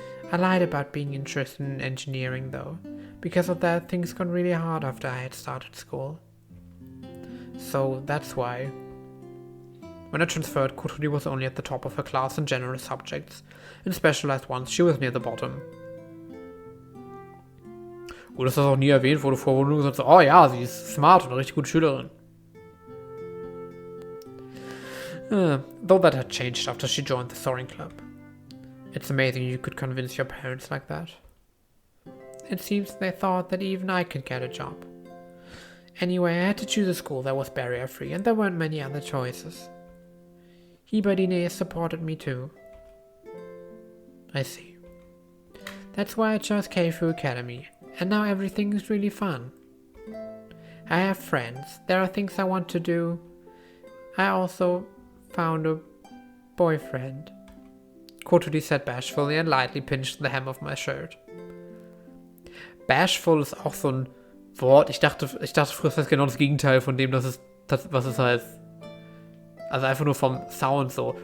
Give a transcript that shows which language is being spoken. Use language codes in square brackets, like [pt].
[en] I lied about being interested in engineering though. Because of that, things got really hard after I had started school. So that's why. When I transferred, Kotori was only at the top of her class in general subjects. In specialized ones, she was near the bottom. [de] Gut, dass das auch nie erwähnt wurde vorher, wo du gesagt hast, oh ja, sie ist smart und eine richtig gute Schülerin. [en] Though that had changed after she joined the soaring club. It's amazing you could convince your parents like that. It seems they thought that even I could get a job. Anyway, I had to choose a school that was barrier-free, and there weren't many other choices. Hibari supported me too. I see. That's why I chose Keifu Academy, and now everything is really fun. I have friends, there are things I want to do. I also found a boyfriend. Kotori said bashfully and lightly pinched the hem of my shirt. [de] Bashful ist auch so ein Wort. Ich dachte früher, das ist genau das Gegenteil von dem, was es heißt. Also einfach nur vom Sound so.